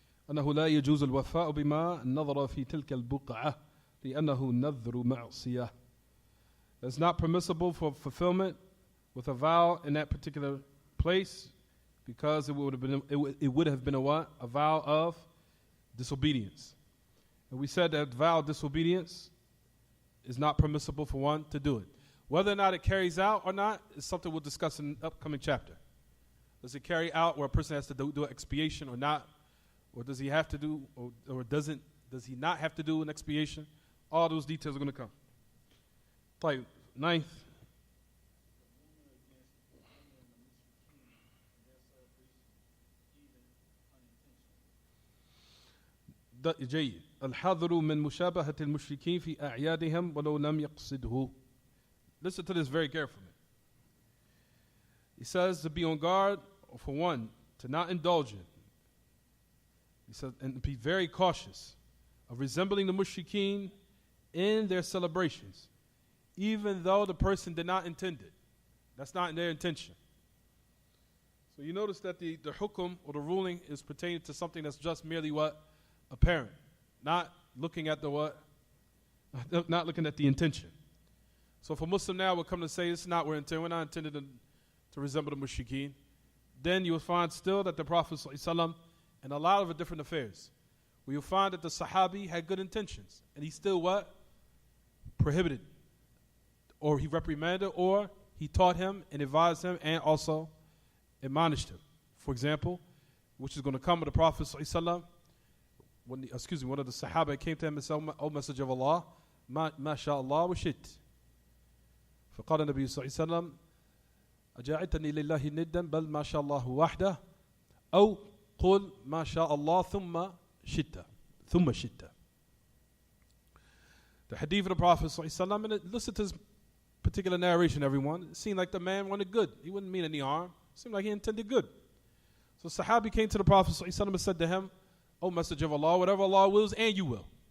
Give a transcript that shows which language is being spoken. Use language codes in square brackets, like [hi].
[ar] أنه لا يجوز الوفاء بما نظر في تلك البقعة لأنه نذر معصية. [en] It's not permissible for fulfillment with a vow in that particular place, because it would have been a what? A vow of disobedience. And we said that vow of disobedience is not permissible for one to do it. Whether or not it carries out or not is something we'll discuss in the upcoming chapter. Does it carry out where a person has to do an expiation or not? Or does he have to do, or does he not have to do an expiation? All those details are going to come. [ar] طيب, [en] ninth. [ar] جيد. الحذر من مشابهة المشركين في أعيادهم ولو لم يقصده. [en] Listen to this very carefully. He says to be on guard, for one, to not indulge in. He said, and be very cautious of resembling the mushrikeen in their celebrations, even though the person did not intend it. That's not in their intention. So you notice that the hukum or the ruling is pertaining to something that's just merely what? Apparent. Not looking at the what? Not looking at the intention. So if a Muslim now would come to say, we're not intended to resemble the mushrikeen, then you will find still that the Prophet ﷺ, and a lot of different affairs, where you'll find that the Sahabi had good intentions, and he still what? Prohibited. Or he reprimanded, or he taught him and advised him and also admonished him. For example, which is going to come with the Prophet ﷺ, one of the Sahaba came to him and said, O Messenger of Allah, [ar] ma sha Allah wa shit. فقال النبي صلى الله عليه وسلم أجعلتني لله ندا بل ما شاء الله وحده أو قل ما شاء الله ثم شئت. [en] The hadith of the Prophet [ar] صلى الله عليه وسلم, [en] and listen to this particular narration, everyone. It seemed like the man wanted good. He wouldn't mean any harm. It seemed like he intended good. So Sahabi came to the Prophet [ar] صلى الله عليه وسلم [en] and said to him, O Messenger of Allah, whatever Allah wills, and you will.